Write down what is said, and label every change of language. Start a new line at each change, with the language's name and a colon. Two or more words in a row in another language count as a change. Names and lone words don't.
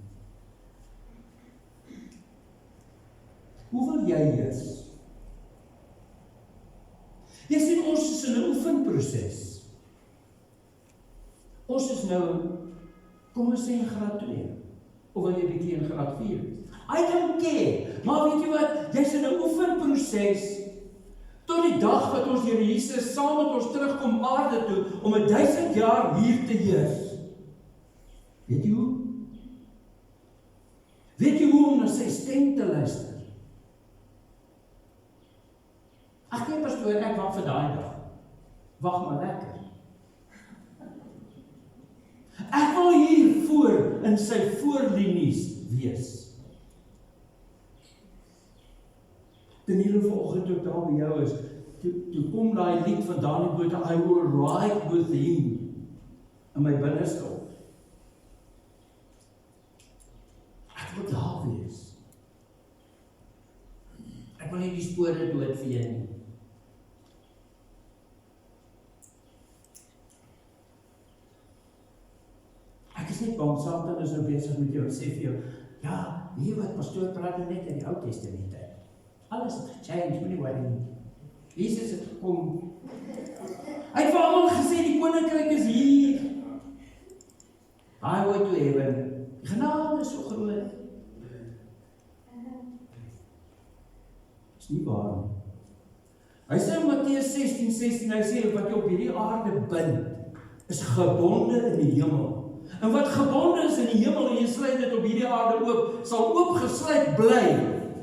Afrikaans: Hoe wil jy heers? Jy sien, ons is in 'n oefenproses. Ons is nou, kom ons sê in graad 2, of wil jy bietjie in graad 4?
English: I don't care,
Afrikaans: maar weet jy wat, jy's in 'n oefenproses, tot die dag wat ons Here Jesus saam met ons terugkom aarde toe, om 1000 jaar hier te heers. Weet jy hoe? Weet jy hoe om na sy stem te luister? Ag nee pastoor, ek wag vir daai dag. Wag maar lekker. Ek wil hier voor in sy voorlinies wees. Terwyl vanoggend ook daar by jou is, toe kom daai lied van Dani Botha,
English: I will ride with him,
Afrikaans: in my binneste op. Ek wil daar wees. Ek wil nie die spore doodvee nie. Ek is net bang, Satan is nou besig met jou en sê vir jou, ja, nee wat, pastoor praat nou net in die Ou Testament uit. Alles het gechange, moenie worry nie. Jesus het gekom. Hy het vir almal gesê, die koninkryk is hier.
English: Highway to heaven.
Afrikaans: Die genade is so groot. Is nie waar nie. Hy sê in Matteus 16:16, hy sê, wat jy op hierdie aarde bind, is gebonde in die hemel. En wat gebonde is in die hemel, en jy sluit dit op hierdie aarde oop, sal oopgesluit bly.